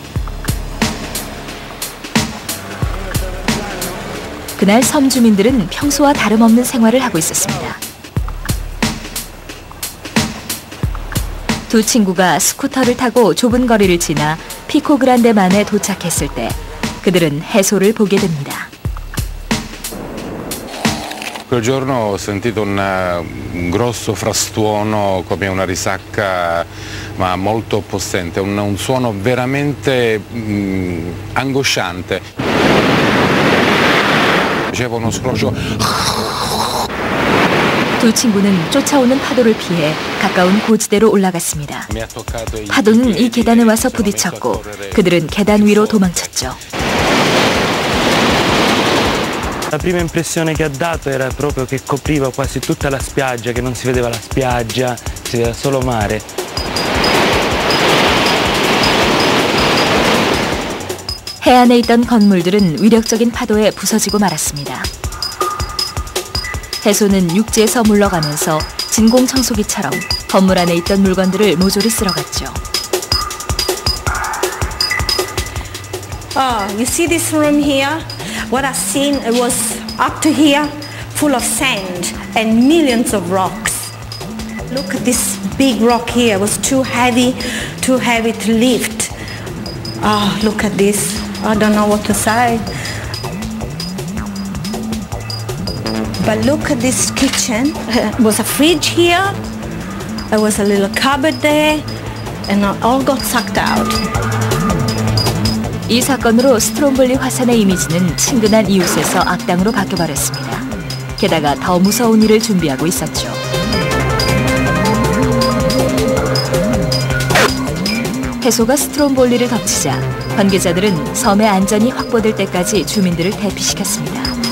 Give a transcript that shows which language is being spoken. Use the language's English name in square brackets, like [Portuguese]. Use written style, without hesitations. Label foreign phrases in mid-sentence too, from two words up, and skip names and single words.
[Korean] 그날 섬 주민들은 평소와 다름없는 생활을 하고 있었습니다. 두 친구가 스쿠터를 타고 좁은 거리를 지나 피코그란데만에 도착했을 때 그들은 해소를 보게 됩니다. [Italian] Quel giorno ho sentito un grosso frastuono come una risacca ma molto possente, un suono veramente angosciante. Faceva uno scroscio. [Korean] 두 친구는 쫓아오는 파도를 피해 가까운 고지대로 올라갔습니다. 파도는 이 계단에 와서 부딪혔고 그들은 계단 위로 도망쳤죠. [Italian] La prima impressione che ha dato era proprio che copriva quasi tutta la spiaggia, che non si vedeva la spiaggia, si vedeva solo mare. [Korean] 해안에 있던 건물들은 위력적인 파도에 부서지고 말았습니다. 해소는 육지에서 물러가면서 진공청소기처럼 건물 안에 있던 물건들을 모조리 쓸어갔죠. [English] Oh, you see this room here? What I've seen was up to here, full of sand and millions of rocks. Look at this big rock here. It was too heavy to lift. Oh, look at this. I don't know what to say. But look at this kitchen. There was a fridge here. There was a little cupboard there. And it all got sucked out. [Korean] 이 사건으로 스트롬볼리 화산의 이미지는 친근한 이웃에서 악당으로 바뀌어버렸습니다. 게다가 더 무서운 일을 준비하고 있었죠. 해소가 스트롬볼리를 덮치자 관계자들은 섬의 안전이 확보될 때까지 주민들을 대피시켰습니다.